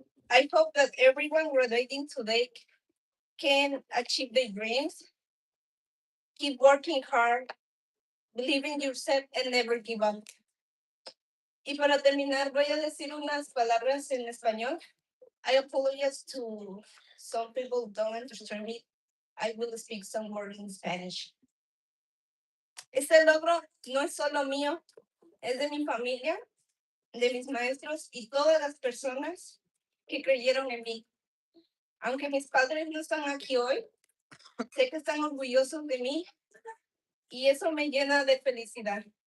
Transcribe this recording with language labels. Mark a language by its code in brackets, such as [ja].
[en] I hope that everyone graduating today can achieve their dreams, keep working hard, believe in yourself, and never give up. [es] Y para terminar, voy a decir unas palabras en español. [en] I apologize to some people who don't understand me. I will speak some words in Spanish. [es] Este logro no es solo mío, es de mi familia, de mis maestros y todas las personas que creyeron en mí. Aunque mis padres no están aquí hoy, sé que están orgullosos de mí y eso me llena de felicidad.